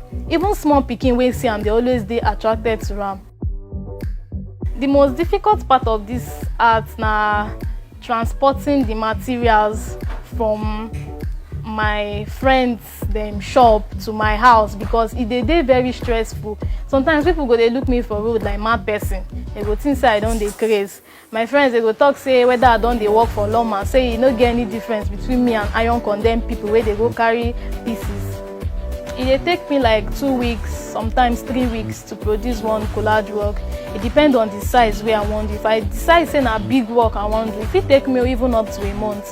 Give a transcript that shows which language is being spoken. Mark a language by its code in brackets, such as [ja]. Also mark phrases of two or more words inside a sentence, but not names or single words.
[pcm] Even small pikin way see and they always they attracted to them. The most difficult part of this art na transporting the materials from my friends them shop to my house because it dey very stressful. Sometimes people go they look me for road like mad person. They go think say I don't dey craze. My friends they go talk say whether I don't dey work for lawman, say you no get any difference between me and iron condemned people where they go carry pieces. It dey take me like 2 weeks, sometimes 3 weeks to produce one collage work. It depends on the size where I want. If I decide say na big work I want to, it take me even up to a month.